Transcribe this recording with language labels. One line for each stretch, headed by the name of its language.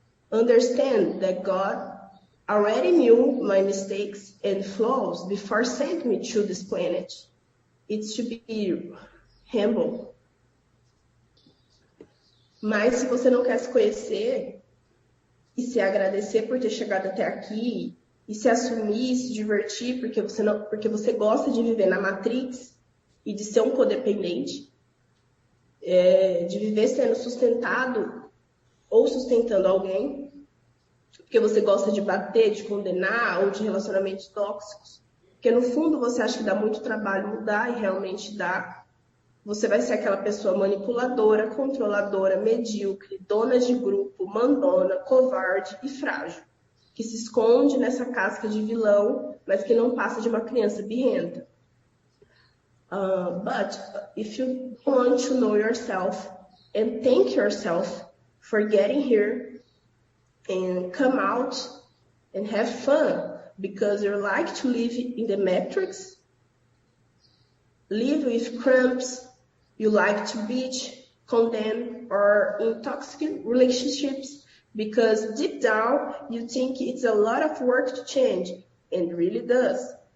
English: Understand that God already knew my mistakes and flaws before sending me to this planet. It's to be humble.
Portuguese: Mas se você não quer se conhecer e se agradecer por ter chegado até aqui e se assumir e se divertir porque você gosta de viver na Matrix e de ser um codependente, de viver sendo sustentado ou sustentando alguém, porque você gosta de bater, de condenar ou de relacionamentos tóxicos, porque no fundo você acha que dá muito trabalho mudar e realmente dá. Você vai ser aquela pessoa manipuladora, controladora, medíocre, dona de grupo, mandona, covarde e frágil, que se esconde nessa casca de vilão, mas que não passa de uma criança birrenta.
English: But if you want to know yourself and thank yourself for getting here and come out and have fun because you like to live in the matrix, live with cramps, you like to bitch, condemn, or in toxic relationships because deep down you think it's a lot of work to change, and really does.